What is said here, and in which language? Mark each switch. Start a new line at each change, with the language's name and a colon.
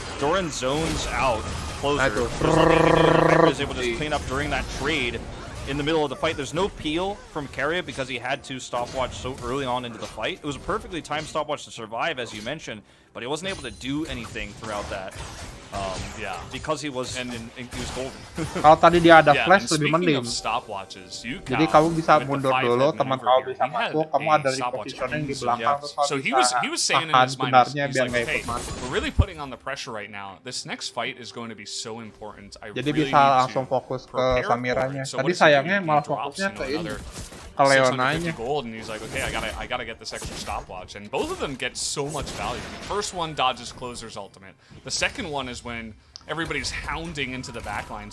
English: Doran zones out Closer. Hyper is able to just clean up during that trade in the middle of the fight. There's no peel from Carrier because he had to stopwatch so early on into the fight. It was a perfectly timed stopwatch to survive, as you mentioned, but he wasn't able to do anything throughout that. Yeah, because he was he was golden.
Indonesian: Kalau tadi dia ada flash lebih mending. Jadi kamu bisa mundur dulu, teman kamu bisa masuk, kamu ada repositioning di belakang terus kamu bisa tahan benarnya biar nggak ikut masuk.
English: We're really putting on the pressure right now. This next fight is going to be so important.
Indonesian: Jadi bisa langsung fokus ke Samiranya. Tadi sayangnya malah fokusnya ke ini. Ke Leonanya.
English: Gold, and he's like, okay, I gotta get this extra stopwatch. And both of them get so much value. The first one dodges Closer's ultimate. The second one is when everybody's hounding into the backline.